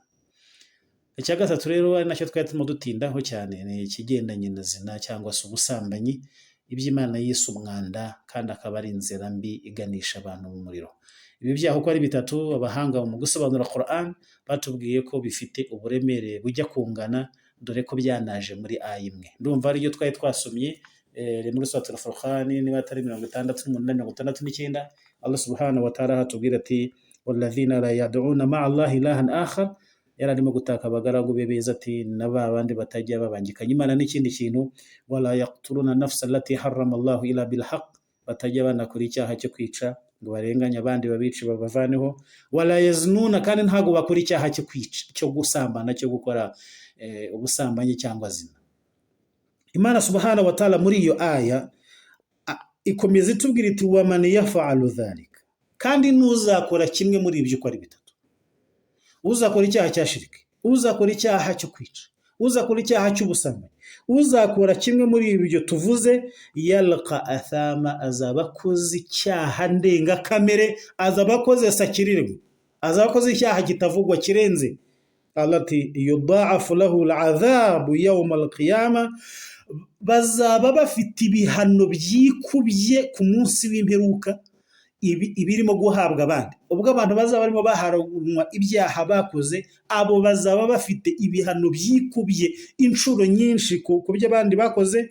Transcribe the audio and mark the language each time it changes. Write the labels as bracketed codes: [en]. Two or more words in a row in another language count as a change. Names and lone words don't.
[rw] Icya gatatu rero ari nacyo twari turimo dutindaho cyane, ni ikigendanye na zina cyangwa se ubusambanyi, iby'Imana yise umwanda, kandi akaba ari inzira mbi iganisha abantu mu muriro. Ibi byaha uko ari bitatu, abahanga mu gusobanura Quran batubwiye ko bifite uburemere bujya kungana, dore ko byanaje muri aya imwe. Ndumva ariyo twari twasomye muri Suratul Furqan, niba atari 68-69, [ar] الله سبحانه وتعالى [rw] hatubwira ati [ar] والذين لا يدعون مع الله إلها آخر. [rw] Yari arimo gutaka abagaragu be beza ati n'aba bandi batajya babangikanya Imana n'ikindi kintu, [ar] ولا يقتلون النفس التي حرم الله إلا بالحق, [rw] batajya banakora icyaha cyo kwica ngo barenganye abandi babici babavaneho, [ar] ولا يزنون, [rw] kandi ntago bakora icyaha cyo kwica, cyo gusambana, cyo gukora ubusambanyi cyangwa zina. Imana [ar] سبحانه وتعالى [rw] muri iyo aya ikomeza itubwira iti [ar] ومن يفعل ذلك, [rw] kandi ntuzakora kimwe muri ibyo uko ari bitatu. Uzakora icyaha cya shiriki, uzakora icyaha cyo kwica, uzakora icyaha cy'ubusambanyi, uzakora kimwe muri ibyo tuvuze, [ar] يلق أثاما, [rw] azaba akoze icyaha ndengakamere, azaba akoze sakirirwa, azaba akoze icyaha kitavugwa kirenze. [ar] التي يضاعف له العذاب يوم القيامة, [rw] bazaba bafite ibihano byikubye ku munsi w'imperuka ibirimo guhabwa abandi. Ubwo abantu bazaba barimo baharanwa ibyaha bakoze, abo bazaba bafite ibihano byikubye inshuro nyinshi ku byo abandi bakoze.